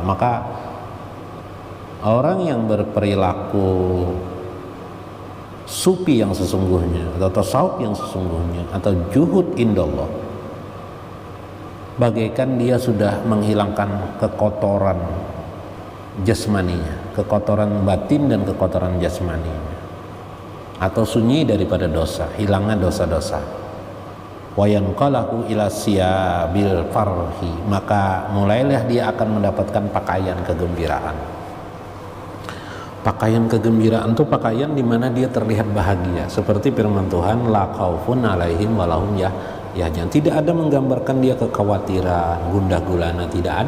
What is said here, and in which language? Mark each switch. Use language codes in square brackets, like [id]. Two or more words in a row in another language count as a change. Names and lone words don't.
[id] Maka orang yang berperilaku sufi yang sesungguhnya, atau tasawuf yang sesungguhnya, atau [ar] زهد عند الله, [id] bagaikan dia sudah menghilangkan kekotoran jasmaninya, kekotoran batin dan kekotoran jasmaninya, atau sunyi daripada dosa, hilangnya dosa-dosa. [ar] وينقله إلى ثياب الفرح, [id] maka mulailah dia akan mendapatkan pakaian kegembiraan. Pakaian kegembiraan itu pakaian di mana dia terlihat bahagia, seperti firman Tuhan, [ar] لا خوف عليهم ولا هم يحزنون. [id] Tidak ada menggambarkan dia kekhawatiran, gundah gulana, tidak ada.